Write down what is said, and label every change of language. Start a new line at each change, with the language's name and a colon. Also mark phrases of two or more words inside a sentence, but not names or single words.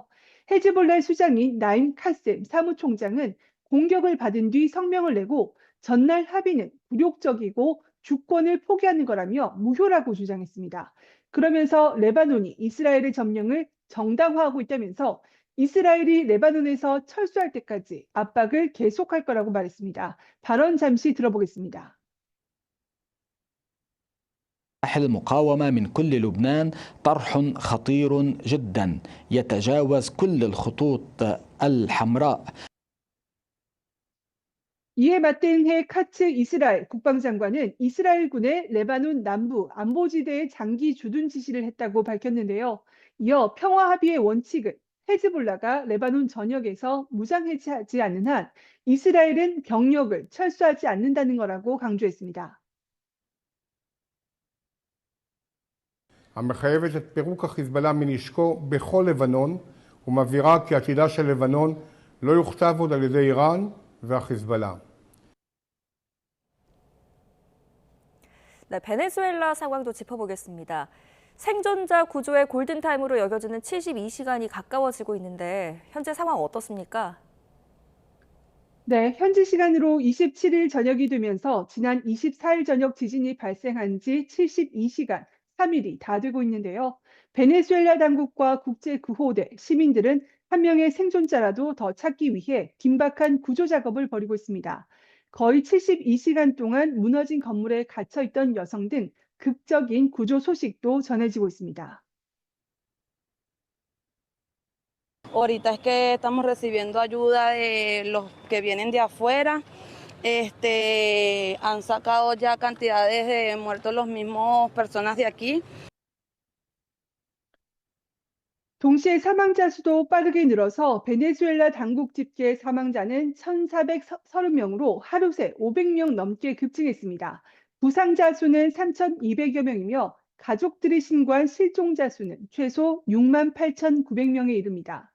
Korean: 헤즈볼라의 수장인 나임 카셈 사무총장은 공격을 받은 뒤 성명을 내고 전날 합의는 굴욕적이고 주권을 포기하는 거라며 무효라고 주장했습니다. 그러면서 레바논이 이스라엘의 점령을 정당화하고 있다면서 이스라엘이 레바논에서 철수할 때까지 압박을 계속할 거라고 말했습니다. 발언 잠시 들어보겠습니다.
Arabic: المقاومة من كل لبنان طرح خطير جدا يتجاوز كل الخطوط الحمراء.
Korean: 이에 맞대응해 카츠 이스라엘 국방장관은 이스라엘군의 레바논 남부 안보지대에 장기 주둔 지시를 했다고 밝혔는데요. 이어 평화 합의의 원칙은 헤즈볼라가 레바논 전역에서 무장 해체하지 않는 한 이스라엘은 병력을 철수하지 않는다는 거라고 강조했습니다.
Hebrew: המחייבת את פירוק החיזבאללה מנשקו בכל לבנון ומבהירה כי עתידה של לבנון לא יוכתב עוד על ידי איראן והחיזבאללה.
Korean: 네, 베네수엘라 상황도 짚어보겠습니다. 생존자 구조의 골든타임으로 여겨지는 72시간이 가까워지고 있는데 현재 상황 어떻습니까? 네, 현지 시간으로 27일 저녁이 되면서 지난 24일 저녁 지진이 발생한 지 72시간, 3일이 다 되고 있는데요. 베네수엘라 당국과 국제구호대, 시민들은 한 명의 생존자라도 더 찾기 위해 긴박한 구조 작업을 벌이고 있습니다. 거의 72시간 동안 무너진 건물에 갇혀 있던 여성 등 극적인 구조 소식도 전해지고 있습니다.
Spanish: Ahorita es que estamos recibiendo ayuda de los que vienen de afuera. Han sacado ya cantidades de muertos los mismos personas de aquí.
Korean: 동시에 사망자 수도 빠르게 늘어서 베네수엘라 당국 집계 사망자는 1,430명으로 하루 새 500명 넘게 급증했습니다. 부상자 수는 3,200여 명이며 가족들이 신고한 실종자 수는 최소 68,900명에 이릅니다.